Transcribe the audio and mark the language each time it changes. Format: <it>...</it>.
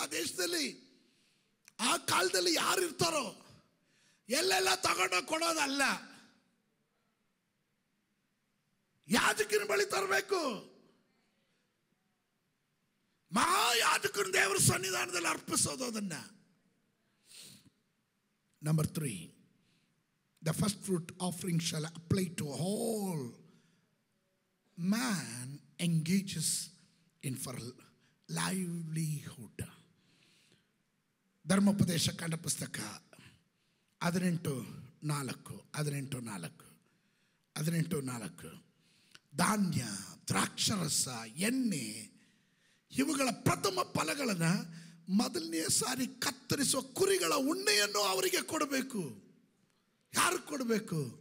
<kn>ಆ ದೇಶದಲ್ಲಿ ಆ ಕಾಲದಲ್ಲಿ ಯಾರು ಇರ್ತಾರೋ ಎಲ್ಲೆಲ್ಲ ತಗೊಂಡು ಕೊಡೋದಲ್ಲ, ಯಾಜಕನ ಬಳಿ ತರಬೇಕು. ಮಹಾಯಾಜಕನ ದೇವರ ಸನ್ನಿಧಾನದಲ್ಲಿ ಅರ್ಪಿಸೋದು ಅದನ್ನ.</kn> <en>Number 3, the first fruit offering shall apply to all man engages in for livelihood.</en> <kn>ಧರ್ಮೋಪದೇಶ ಕಾಂಡ ಪುಸ್ತಕ 18:4 ಧಾನ್ಯ, ದ್ರಾಕ್ಷರಸ, ಎಣ್ಣೆ ಇವುಗಳ ಪ್ರಥಮ ಫಲಗಳನ್ನು ಮೊದಲನೇ ಸಾರಿ ಕತ್ತರಿಸುವ ಕುರಿಗಳ ಉಣ್ಣೆಯನ್ನು ಅವರಿಗೆ ಕೊಡಬೇಕು. ಯಾರು ಕೊಡಬೇಕು?</kn>